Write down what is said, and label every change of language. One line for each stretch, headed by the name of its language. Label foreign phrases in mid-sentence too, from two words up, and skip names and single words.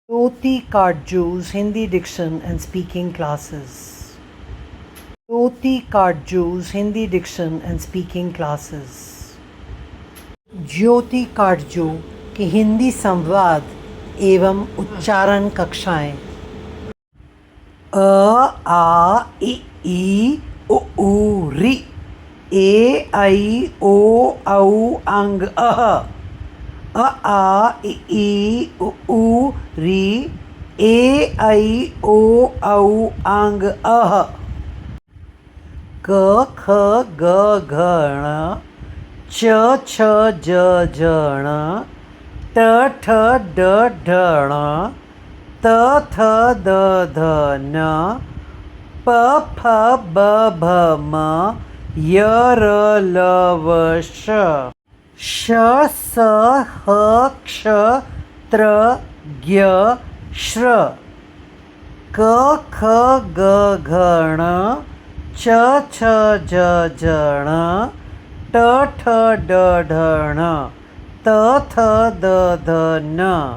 English: Jyoti Kadju's Hindi Diction and Speaking Classes. Jyoti Kadju's Hindi Diction and Speaking Classes.
Hindi: ज्योति काटजू की हिंदी संवाद एवं उच्चारण कक्षाएं। अ आ इ ई उ ऊ रि ए ऐ ओ औ अंग अह अ आ इ ई उ ऊ रि ए ऐ ओ औ अंग अह क ख ग घ ण च छ ज झ ण ट ठ ड ढ ण त थ द ध न प फ ब भ म य र ल व श श स ह क्ष त्र ज्ञ श्र क ख ग घ ण च छ ज झ ण ट ठ ड ढ ण त थ द ध न